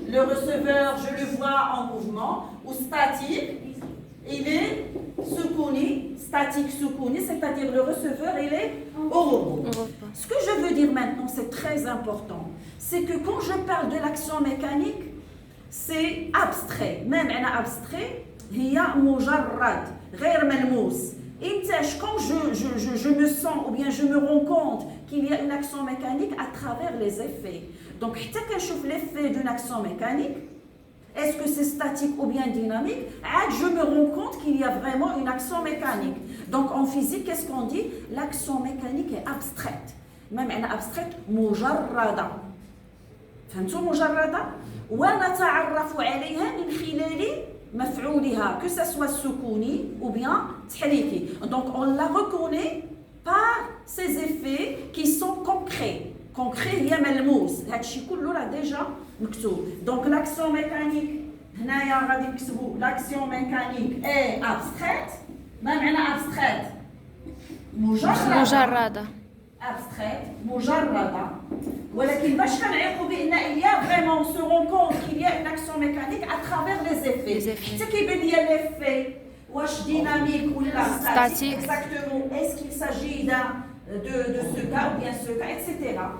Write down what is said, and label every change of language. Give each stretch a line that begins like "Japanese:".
French: Le receveur, je le vois en mouvement. Ou statique, il est soukouni, statique soukouni, c'est-à-dire le receveur, il est au repos. Ce que je veux dire maintenant, c'est très important, c'est que quand je parle de l'action mécanique, c'est abstrait. Même un abstrait,
Arabic: هي مجرد غير ملموس.
French: Quand je me sens ou bien je me rends compte qu'il y a une action mécanique à travers les effets. Donc, quand je vois l'effet d'une action mécanique, est-ce que c'est statique ou bien dynamique? Je me rends compte qu'il y a vraiment une action mécanique. Donc en physique, qu'est-ce qu'on dit? L'action mécanique est abstraite. Même elle est abstraite, مجردة.
Arabic: فهمتوا مجردة؟ ونتعرف عليها من خلال مفعولها,
French: que ce soit
Arabic: سكوني ou bien تحريكي.
French: Donc on la reconnaît par ces effets qui sont concrets. Concret, il y a ملموس.
Arabic: هادشي كله راه déjà مكتوب.
French: Donc l'action mécanique,
Arabic: هنايا غادي نكتبوا
French: l'action mécanique est abstraite.
Arabic: ما معنى abstraite؟ مجردة.
French: abstraite, مجردة.
Arabic: ولكن باش كنعيقوا بان
French: il y a vraiment on se rend compte qu'il y a une action mécanique à travers les effets.
Arabic: حتى كيبان لي l'effet واش ديناميك ولا statique.
French: Exactement. Est-ce qu'il s'agit de ce cas ou bien ce cas, etc.